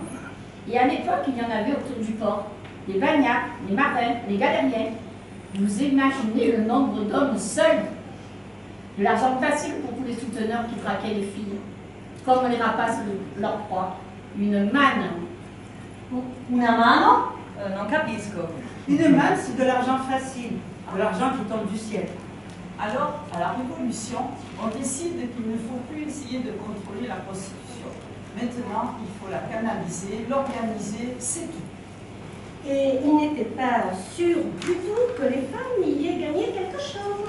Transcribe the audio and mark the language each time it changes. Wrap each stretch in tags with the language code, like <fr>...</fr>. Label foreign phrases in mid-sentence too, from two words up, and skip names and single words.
<fr>Et à l'époque, il y en avait autour du port. Les bagnacs, les marins, les galériens. Vous imaginez le nombre d'hommes seuls? De l'argent facile pour tous les souteneurs qui traquaient les filles. Comme les rapaces leur proie. Une manne.</fr> <it>Una mano? Non capisco.</it> <fr>Une manne, c'est de l'argent facile, de l'argent qui tombe du ciel. Alors, à la Révolution, on décide qu'il ne faut plus essayer de contrôler la prostitution. Maintenant, il faut la canaliser, l'organiser, c'est tout. Et il n'était pas sûr du tout que les femmes y aient gagné quelque chose.</fr>